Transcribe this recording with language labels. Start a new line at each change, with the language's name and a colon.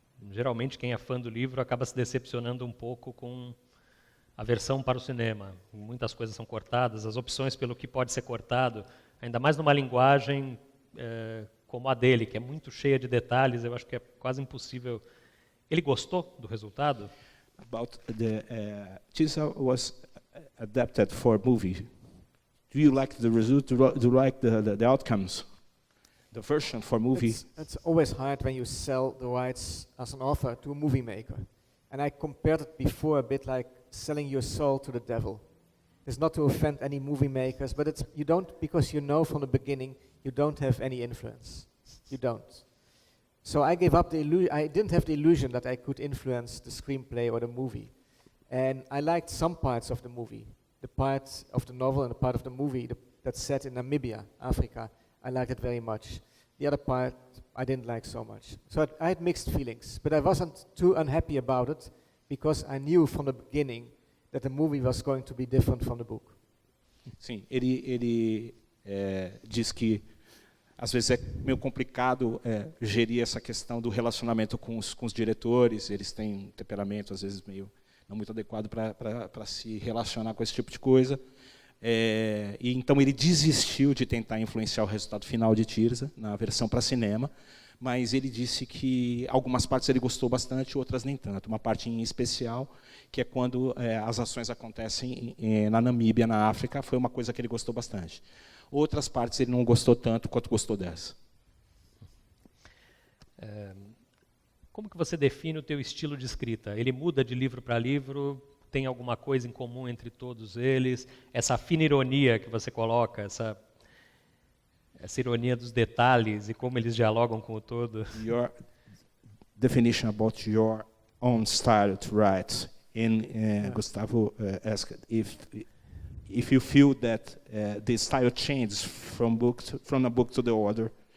Portuguese: Geralmente, quem é fã do livro acaba se decepcionando um pouco com a versão para o cinema. Muitas coisas são cortadas, as opções pelo que pode ser cortado, ainda mais numa linguagem como a dele, que é muito cheia de detalhes, eu acho que é quase impossível. Ele gostou do resultado?
English: About Tirza was adapted for movie. Do you like the result? Do you like the outcomes? The version for movie? It's always hard when you sell the rights as an author to a movie maker. And I compared it before a bit like selling your soul to the devil. It's not to offend any movie makers, but you don't, because you know from the beginning you don't have any influence. You don't. So I gave up I didn't have the illusion that I could influence the screenplay or the movie. And I liked some parts of the movie. The part of the novel and the part of the movie that's set in Namibia, Africa, I liked it very much. The other part I didn't like so much. So I had mixed feelings, but I wasn't too unhappy about it because I knew from the beginning that the movie was going to be different from the book.
Portuguese: Sim, ele diz que às vezes é meio complicado gerir essa questão do relacionamento com os diretores. Eles têm um temperamento às vezes meio não muito adequado para se relacionar com esse tipo de coisa. E então ele desistiu de tentar influenciar o resultado final de Tirza na versão para cinema, mas ele disse que algumas partes ele gostou bastante, outras nem tanto. Uma parte em especial, que é quando as ações acontecem na Namíbia, na África, foi uma coisa que ele gostou bastante. Outras partes ele não gostou tanto quanto gostou dessa. Como que você define o teu estilo de escrita? Ele muda de livro para livro? Tem alguma coisa em comum entre todos eles? Essa fina ironia que você coloca, essa ironia dos detalhes e como eles dialogam com o todo?
English: Your definition about your own style to write. Gustavo asked if you feel that the style changes from a book to the other.